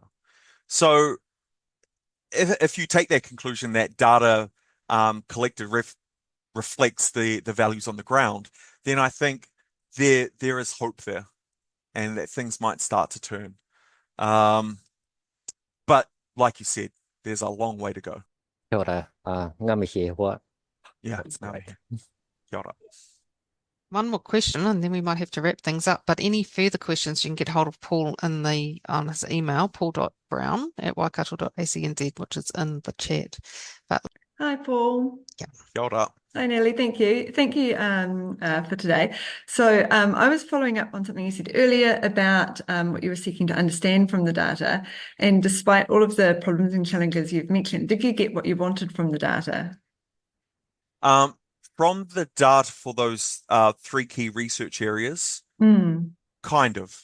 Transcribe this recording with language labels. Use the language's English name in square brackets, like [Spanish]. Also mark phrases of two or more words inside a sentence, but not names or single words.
[English] So if you take that conclusion that data collected reflects the values on the ground, then I think there is hope there and that things might start to turn. But like you said, there's a long way to go. [Māori] Kia ora, ngamihi what? [English] Yeah, it's ngamihi. [Māori] Kia ora. [English] One more question, and then we might have to wrap things up. But any further questions, you can get hold of Paul on his email, paul.brown@waikato.ac.nz, which is in the chat. But hi, Paul. [Māori] Kia ora. [English] Hi, Nelly. Thank you. Thank you for today. So I was following up on something you said earlier about what you were seeking to understand from the data. And despite all of the problems and challenges you've mentioned, did you get what you wanted from the data? From the data for those 3 key research areas, kind of.